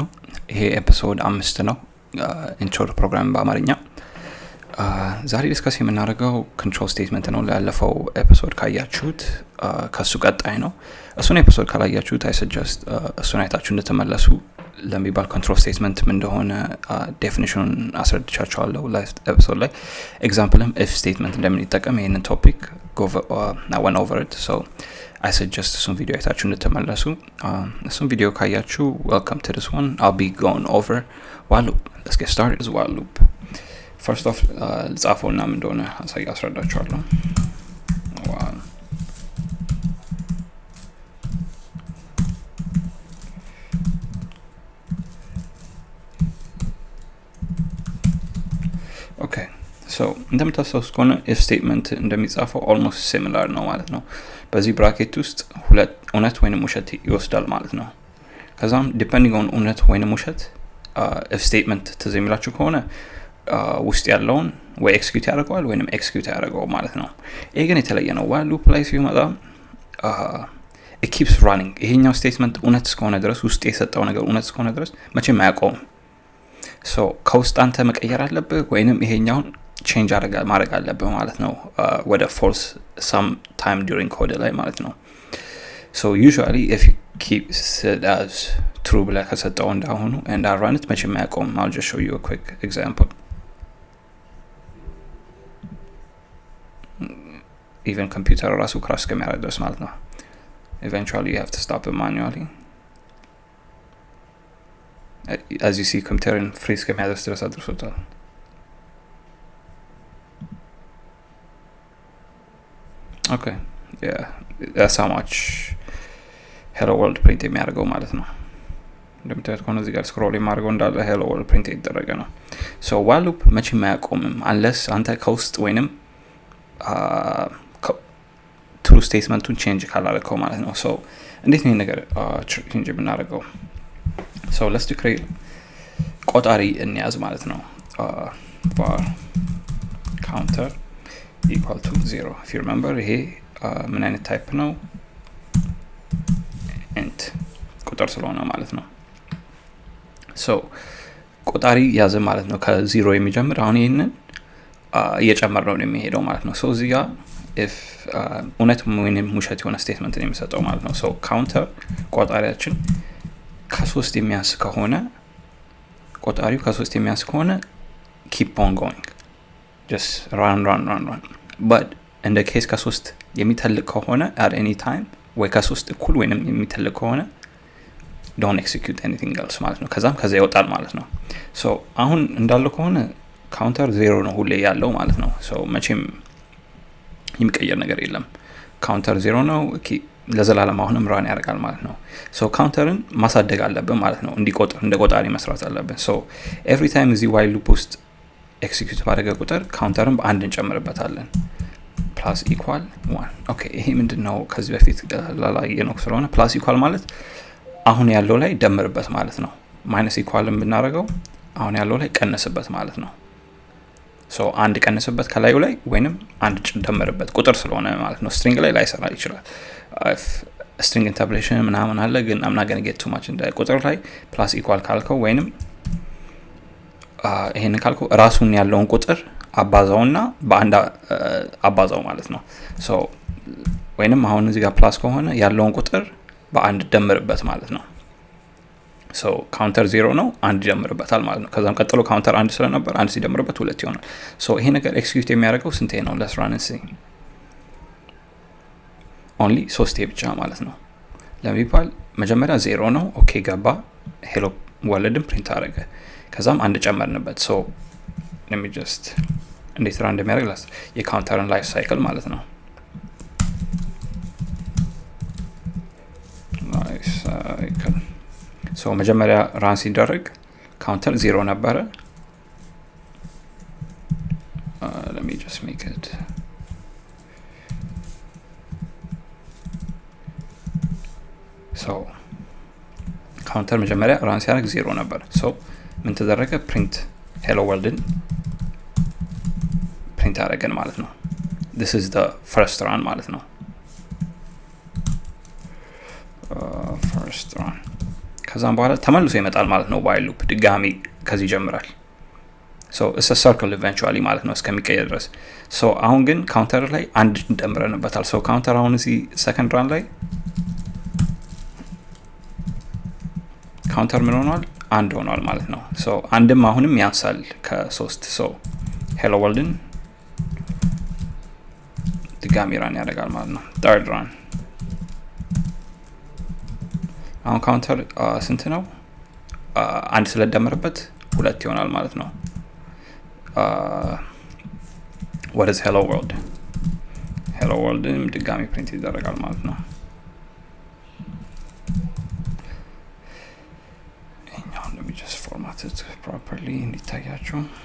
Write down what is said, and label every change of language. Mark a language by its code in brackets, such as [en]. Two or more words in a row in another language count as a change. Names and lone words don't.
[am] ይሄ ኤፒሶድ 5 ነው። [en] intro program [am] በአማርኛ። ዛሬ ዲስከስ የምናደርገው [en] control statement [am] ነው። ላለፈው ኤፒሶድ ካያችሁት ከሱ ቀጣይ ነው። እሱን ኤፒሶድ ካላያችሁት [en] I suggest [am] እሱን አይታችሁ እንድትመለሱ ለሚባል [en] control statement [am] ምን እንደሆነ ዴፊኒሽኑን አስረድቻችኋለሁ [en] last episode [am] ላይ። [en] examplem if statement [am] እንደምን ይጠቀም ይሄንን [en] topic went over it. So I suggest some video [am] አይታችሁ እንድትመለሱ። [en] some video ካያችሁ welcome to this one. I'll be going over while loop. Let's get started as while loop. First off, [am] ጻፈውና ምን እንደሆነ አስረዳችኋለሁ። Okay. So እንደምታስታውሱ ከሆነ [en] if statement [am] እንደሚጻፈው [en] almost similar [am] ነው ማለት ነው። በዚህ ብራኬት ውስጥ ሁለት እውነት ወይንም ውሸት ይወስዳል ማለት ነው። ከዛም [en] depending on [am] እውነት ወይንም ውሸት [en] if statement [am] ትዝ የሚላችሁ ከሆነ ውስጥ ያለውን ወይ ኤክስኪዩት ያደርገዋል ወይንም ኤክስኪዩት ያደርገው ማለት ነው። ይሄ ግን የተለየ ነው። [en] while loop [am] ላይ ሲመጣ [en] it keeps running። [am] ይሄኛው ስቴትመንት እውነት እስከሆነ ድረስ ውስጥ የሰጠው ነገር እውነት እስከሆነ ድረስ መቼም አያቆምም። so ከውስጥ አንተ መቀየር አለብህ ወይንም ይሄኛውን change ማድረግ አለብህ ማለት ነው ወደ false [en] some time during code [am] ላይ ማለት ነው። [en] so usually if you keep it as true [am] ብለህ ከሰጠው እንዳሁኑ [en] and I run it [am] መቼም አያቆምም። [en] I'll just show you a quick example. even computer ራሱ crash [am] ከሚያደርግ ድረስ ማለት ነው። [en] eventually you have to stop it manually. as you see computer freeze [am] ከሚያደርግ ድረስ አድርሶታል። [en] okay yeah that's how much hello world [am] print የሚያደርገው ማለት ነው። እንደምታዩት ከሆነ እዚህ ጋር ስክሮል የማደርገው እንዳለ [en] hello world [am] print የተደረገ ነው። so [en] while loop [am] መቼም አያቆምም unless አንተ ከውስጥ ወይንም [en] true statementቱን [am] change ካላደረገው ማለት ነው። so እንዴት ነው ነገር change የምናደርገው? [en] so let's create [am] ቆጣሪ እንያዝ ማለት ነው። [en] var counter equal to 0 if you remember [am] ይሄ ምን አይነት ታይፕ ነው? int ቁጥር ስለሆነ ማለት ነው። so ቆጣሪ ያዘ ማለት ነው ከ0 የሚጀምር አሁን ይሄንን እየጨመረው ነው የሚሄደው ማለት ነው። so እዚህ ጋር if እውነት ወይንም ውሸት የሆነ ስቴትመንት ነው የሚሰጠው ማለት ነው። [en] so counter [am] ቆጣሪያችን ከ3 የሚያንስ ከሆነ ቆጣሪው ከ3 የሚያንስ ከሆነ [en] keep on going just run but in the case [am] ከ3 የሚተልቅ ከሆነ [en] at any [am] time ወይ ከ3 እኩል ወይንም የሚተልቅ ከሆነ [en] don't execute anything else [am] ማለት ነው። ከዛ ይወጣል ማለት ነው። so አሁን እንዳለው ከሆነ ካውንተር 0 ነው ሁሌ ያለው ማለት ነው። so መቼም የሚቀየር ነገር የለም። ካውንተር 0 ነው ለዘላለም አሁንም ራን ያደርጋል ማለት ነው። so ካውንተርን ማሳደግ አለብን ማለት ነው። እንዲቆጥር እንደ ቆጣሪ መስራት አለብን። so [en] every time [am] እዚህ [en] while loop [am] ውስጥ ኤክሲኪዩት ባደረገ ቁጥር ካውንተርን በአንድ እንጨምርበታለን [en] plus equal 1 okay [am] ይሄ ምንድነው? ከዚህ በፊት ላላየነው ስለሆነ [en] plus equal [am] ማለት አሁን ያለው ላይ ደምርበት ማለት ነው። [en] minus equalም [am] ብናደርገው አሁን ያለው ላይ ቀነስበት ማለት ነው። so አንድ ቀነስበት ከላዩ ላይ ወይንም አንድ ደምርበት ቁጥር ስለሆነ ማለት ነው። string ላይ ላይሰራ ይችላል። if [en] string interpolation [am] ምናምን አለ ግን [en] I'm not going to get too much [am] እንደ ቁጥር ላይ [en] plus equal [am] ካልከው ወይንም ይሄንን ካልከው ራሱን ያለውን ቁጥር አባዛውና በአንድ አባዛው ማለት ነው። so ወይንም አሁን እዚህ ጋር ፕላስ ከሆነ ያለውን ቁጥር በአንድ ደምርበት ማለት ነው። so counter 0 ነው አንድ ደምርበታል ማለት ነው። ከዛም ቀጥሎ counter 1 ስለነበር አንድ ሲደምርበት 2 ይሆናል። so ይሄ ነገር ኤክሲኪዩት የሚያደርገው ስንቴ ነው? [en] let's run and see only 3 [am] ብቻ ማለት ነው። ለሚባል መጀመሪያ 0 ነው ኦኬ ገባ hello ወለድም ፕሪንት አደረገ። ከዛም አንድ ጨመርንበት። [en] so let me just [am] እንዴት ራን እንደሚያደርግ የካውንተርን [en] life cycle [am] ማለት ነው። [en] life cycle [am] so መጀመሪያ ራን ሲደረግ ካውንተር 0 ነበረ። [en] let me just make it [am] so ካውንተር መጀመሪያ ራን ሲያደርግ 0 ነበር። so ምን ተደረገ? [en] print hello worldን [am] ፕሪንት አደረገን ማለት ነው። [en] this is the first run [am] ማለት ነው። [en] first run [am] ከዛም በኋላ ተመልሶ ይመጣል ማለት ነው [en] while loop [am] ድጋሚ ከዚህ ይጀምራል [en] so it's a circle eventually [am] ማለት ነው እስከሚቀየር ድረስ so አሁን ግን ካውንተር ላይ አንድ እንደምረንበታል so ካውንተር አሁን እዚህ [en] second run [am] ላይ ካውንተር ምን ሆኗል አንድ ሆኗል ማለት ነው so አንድም አሁንም ያንሳል ከ3 so [en] hello worldን [am] ድጋሚ ራን ያደርጋል ማለት ነው [en] third run [am] አሁን ካውንተር ስንት ነው አንድ ስለደመረበት ሁለት ይሆናል ማለት ነው [en] what is hello world [am] ድጋሚ ፕሪንት ይደረጋል ማለት ነው [en] let me just format it properly [am] እንዲታያችሁ